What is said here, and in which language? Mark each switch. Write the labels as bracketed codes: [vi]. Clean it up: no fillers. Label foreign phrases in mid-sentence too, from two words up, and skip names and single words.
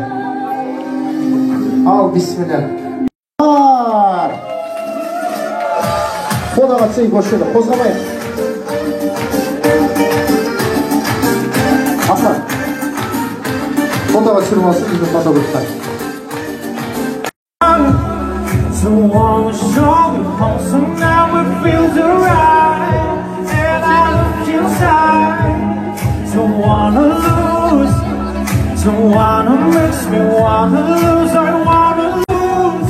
[kk] Ал, бисмилля. Қодаға түсейік осы жерде, қозғамайық. Асан, қодаға түсіріп алсын, біздің фотографтар. [en] So wanna show you how now it feels alright, and I look inside. makes me wanna lose, I wanna lose.